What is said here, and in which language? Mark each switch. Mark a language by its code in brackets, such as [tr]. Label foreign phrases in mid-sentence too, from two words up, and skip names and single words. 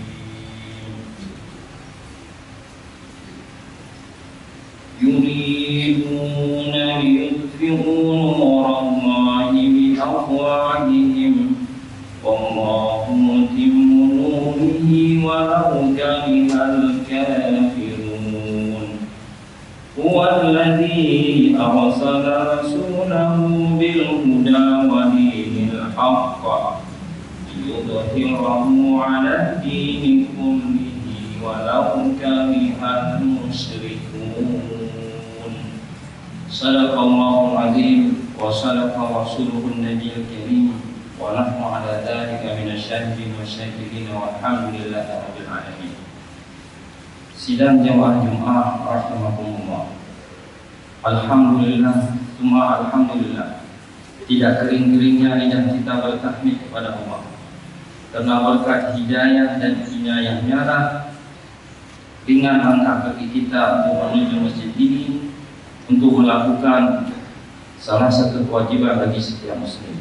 [ar] يريدون ليطفئوا نور الله بأفواههم والله متم نوره ولو كره الكافرون. هو الذي أرسل رسوله بالهدى ودين الحق ليظهره على الدين كله ولو كره المشركون. صدق الله العظيم وصدق رسوله النبي الكريم. ونحن على ذلك من الشاهدين والشاكرين والحمد لله رب العالمين. [id] Sidang jamaah Jumat rahimakumullah. [ar] الحمد لله ثم الحمد لله. [id] Tidak kering-keringnya lidah kita bertahmid kepada Allah karena berkat hidayah dan inayahnya lah ringan langkah kaki kita untuk menuju masjid ini untuk melakukan salah satu kewajiban bagi setiap muslim.